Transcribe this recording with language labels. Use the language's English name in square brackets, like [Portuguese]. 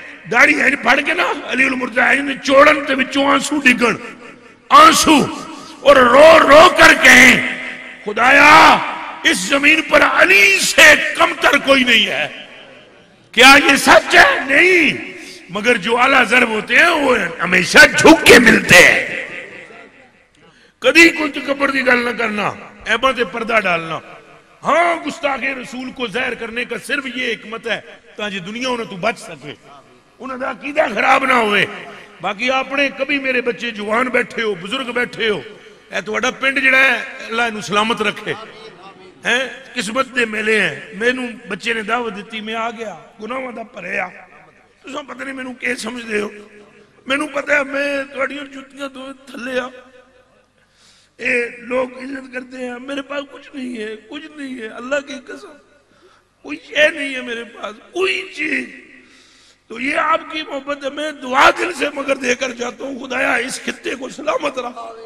[Punjabi] داڑھی ہے پڑھ کے نا علی المرتضیٰ نے چوڑن تے بچوں آنسو ڈگن, آنسو, اور رو رو کر کہیں خدایا [Urdu] اس زمین پر علی سے کمتر کوئی نہیں ہے. کیا یہ سچ ہے؟ نہیں. مگر جو اعلیٰ ضرب ہوتے ہیں وہ ہمیشہ جھک کے ملتے ہیں. [Punjabi] کدی کوئی تکبر دی گل نہ کرنا، عیباں تے پردہ ڈالنا. [Urdu] ہاں گستاخ رسول کو ظاہر کرنے کا صرف یہ حکمت ہے تاکہ دنیا انہیں تو بچ سکے، [Punjabi] انہوں دا عقیدہ خراب نہ ہوئے. باقی اپنے کبھی میرے بچے جوان بیٹھے ہو، بزرگ بیٹھے ہو، اے تہاڈا پنڈ جڑا ہے اللہ انہوں سلامت رکھے. قسمت دے میلے ہیں. مینوں بچے نے دعوت دیتی، میں آ گیا، گناہاں دا بھریا. تساں پتہ نہیں مینوں کی سمجھدے ہو. مینوں پتہ ہے میں تہاڈیاں جُتیاں دو تھلے آ. [Urdu] اے لوگ عزت کرتے ہیں، میرے پاس کچھ نہیں ہے، کچھ نہیں ہے، اللہ کی قسم کوئی شے نہیں ہے میرے پاس، کوئی چیز. تو یہ آپ کی محبت ہے. میں دعا دل سے مگر دے کر جاتا ہوں، خدایا اس خطے کو سلامت رکھ.